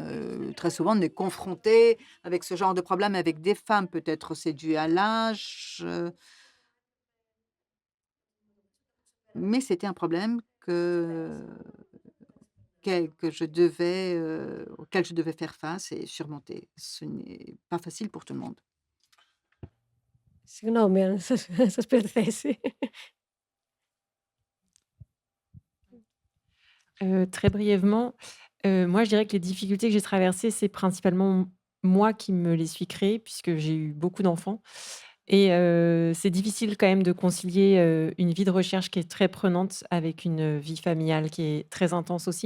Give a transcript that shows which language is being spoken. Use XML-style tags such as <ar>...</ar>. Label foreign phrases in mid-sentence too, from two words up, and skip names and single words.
<fr>Très souvent, on est confronté avec ce genre de problème avec des femmes. Peut-être c'est dû à l'âge, mais c'était un problème auquel je devais faire face et surmonter. Ce n'est pas facile pour tout le monde.</fr> <el>Συγγνώμη αν σας πήρε θέση.</el> <fr>Très brièvement, moi, je dirais que les difficultés que j'ai traversées, c'est principalement moi qui me les suis créées puisque j'ai eu beaucoup d'enfants et c'est difficile quand même de concilier, une vie de recherche qui est très prenante avec une vie familiale qui est très intense aussi.</fr>